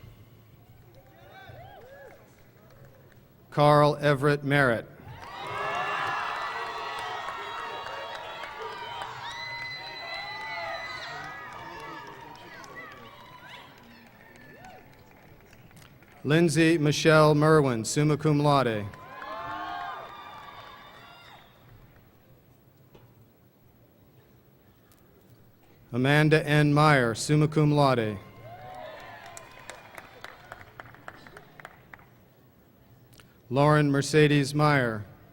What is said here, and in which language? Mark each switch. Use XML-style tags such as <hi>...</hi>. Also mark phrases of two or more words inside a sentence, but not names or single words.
<en>Carl Everett Merritt. Lindsay Michelle Merwin, summa cum laude. Amanda N. Meyer, summa cum laude. Lauren Mercedes Meyer.</en>